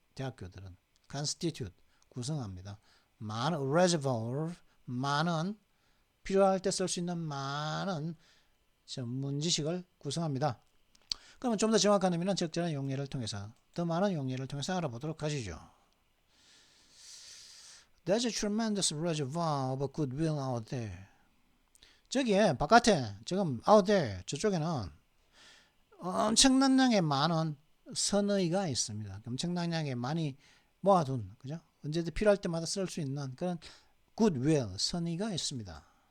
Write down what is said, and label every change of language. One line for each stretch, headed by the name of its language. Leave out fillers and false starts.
Korean: 대학교들은 constitute 구성합니다. 많은 reservoir 많은 필요할 때 쓸 수 있는 많은 전문 지식을 구성합니다. 그러면 좀 더 정확한 의미는 적절한 용례를 통해서 더 많은 용례를 통해서 알아보도록 하시죠.
English: There's a tremendous reservoir of goodwill out there.
Korean: 저기에 바깥에 지금
English: out there
Korean: 저쪽에는 엄청난 양의 많은 선의가 있습니다. 엄청난 양의 많이 모아둔 그죠? 언제든 필요할 때마다 쓸 수 있는 그런 goodwill 선의가 있습니다.